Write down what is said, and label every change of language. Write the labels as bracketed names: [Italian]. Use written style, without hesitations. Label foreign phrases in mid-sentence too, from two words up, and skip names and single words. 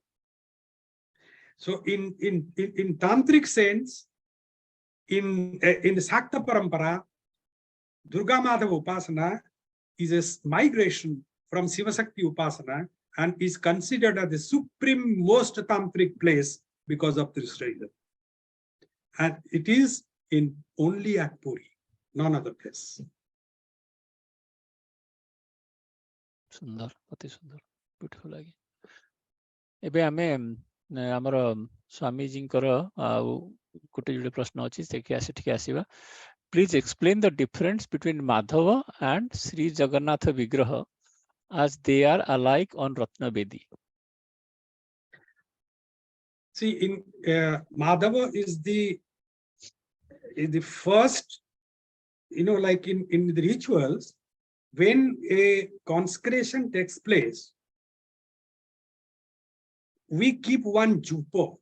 [English] So in tantric sense, in the Shakta Parampara, Durga Madhava Upasana is a migration from Shiva Shakti Upasana and is considered as the supreme most tantric place because of this reason. And it is in only at Puri, none other place. [Odia] ସୁନ୍ଦର, ଅତି ସୁନ୍ଦର, ବ୍ୟୁଟିଫୁଲ ଲାଗେ। ଏବେ ଆମେ ଆମର ସ୍ୱାମୀଜୀଙ୍କର ଗୋଟେ ଯୋଡ଼େ ପ୍ରଶ୍ନ ଅଛି ଦେଖି ଆସେ ଠିକ ଆସିବା। [English] Please explain the difference between Madhava and Sri Jagannath Vigraha as they are alike on Ratna Bedi. See, in Madhava is the first, like in the rituals, when a consecration takes place, we keep one jupo.